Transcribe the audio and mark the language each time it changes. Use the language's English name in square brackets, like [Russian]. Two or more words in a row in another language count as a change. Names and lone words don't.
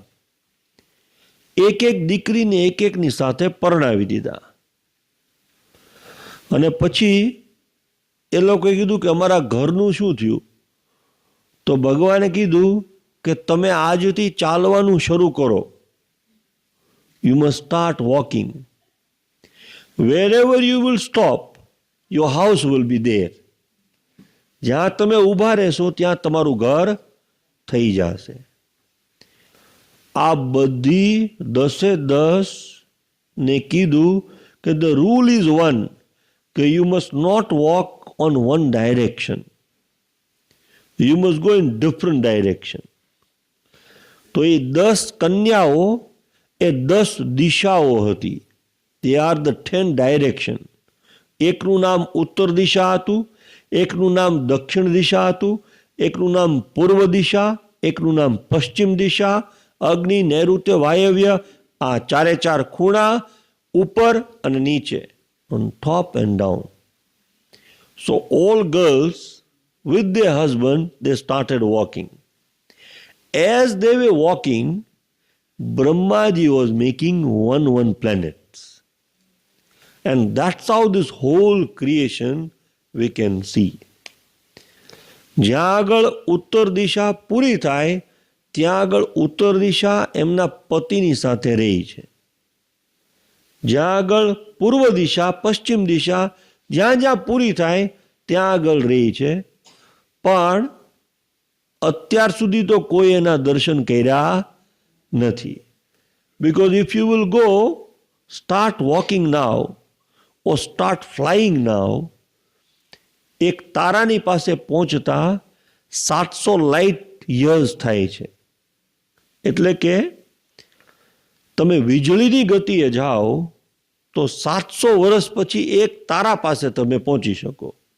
[Gujarati] એક એક દીકરીને એક એકની સાથે પરણાવી દીધા. અને પછી એ લોકોએ કીધું કે અમારા ઘરનું શું થયું? તો ભગવાને કીધું કે તમે આજથી ચાલવાનું શરૂ કરો. [English] You must start walking. Wherever you will stop, your house will be there. [Gujarati] જ્યાં તમે ઊભા રહેશો ત્યાં તમારું ઘર થઈ જશે. આ બધી 10 ને કીધું કે [English] the rule is one, કે you must not walk on one direction. You must go in different direction. [Gujarati] તો એ 10 કન્યાઓ એ 10 દિશાઓ હતી. [English] They are the 10 direction. [Gujarati] એકનું નામ ઉત્તર દિશા હતું, એકનું નામ દક્ષિણ દિશા હતું, એકનું નામ પૂર્વ દિશા, એકનું નામ પશ્ચિમ દિશા, અગ્નિ, નૈઋત્ય, વાયવ્ય. આ 4 ખૂણા, ઉપર અને નીચે, [English] on top and down. So all girls with their husband, they started walking. As they were walking, Brahmaji was making one planets. And that's how this whole creation we can see. [Gujarati] જ્યાં આગળ ઉત્તર દિશા પૂરી થાય ત્યાં આગળ ઉત્તર દિશા એમના પતિની સાથે રહી છે. જ્યાં આગળ પૂર્વ દિશા, પશ્ચિમ દિશા જ્યાં જ્યાં પૂરી થાય ત્યાં આગળ રહી છે, પણ અત્યાર સુધી તો કોઈ એના દર્શન કર્યા નથી. [English] Because if you will go, start walking now or start flying now, [Gujarati] એક તારાની પાસે પહોંચતા 700 [English] light years [Gujarati] થાય છે. એટલે કે તમે વીજળીની ગતિએ જાઓ તો 700 વર્ષ પછી એક તારા પાસે તમે પહોંચી શકો.